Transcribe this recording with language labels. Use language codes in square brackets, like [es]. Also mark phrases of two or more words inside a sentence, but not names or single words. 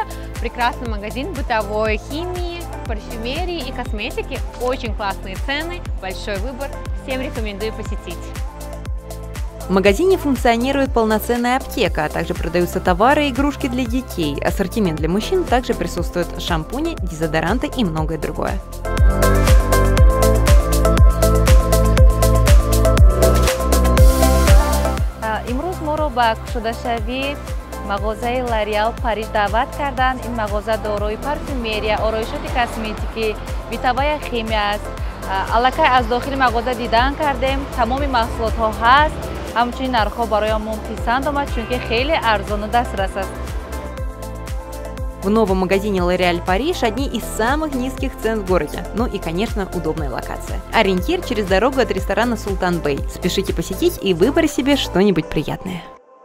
[ru] Прекрасный магазин бытовой химии, парфюмерии и косметики. Очень классные цены, большой выбор. Всем рекомендую посетить. В магазине функционирует полноценная аптека, а также продаются товары и игрушки для детей. Ассортимент для мужчин также присутствуют шампуни, дезодоранты и многое другое. [tg] امروز ما رو به کشوده‌شوی مغازه لریال پاریژ دعوت کردند. این مغازه دارای پارفیمری، آرایشات کسمتیکی، [ru] бытовой химии [tg] است. الکی از داخل مغازه دیدن کردیم. تمام محصولات ها هست. همچنین نرخ ها برایمون پسند آمد چون که خیلی ارزان و دسترس است. [ru] В новом магазине L'Oréal Париж одни из самых низких цен в городе. Ну и, конечно, удобная локация. Ориентир через дорогу от ресторана Султан Бэй. Спешите посетить и выбрать себе что-нибудь приятное.